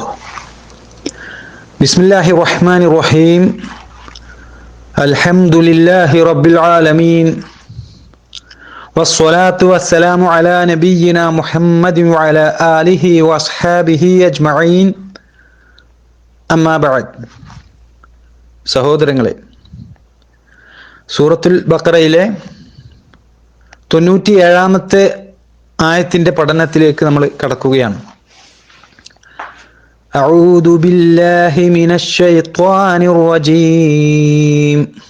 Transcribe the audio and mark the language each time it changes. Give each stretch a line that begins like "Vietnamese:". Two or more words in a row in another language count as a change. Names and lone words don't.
Arabic: بسم الله الرحمن الرحيم. الحمد لله رب العالمين، والصلاة والسلام على نبينا محمد وعلى آله وأصحابه أجمعين. أما بعد.
Malayalam: സഹോദരങ്ങളെ, സൂറത്തുൽ ബഖറയിലെ 97-ാമത്തെ ആയത്തിൻ്റെ പഠനത്തിലേക്ക് നമ്മൾ കടക്കുകയാണ്.
Arabic: أعوذ بالله من الشيطان الرجيم.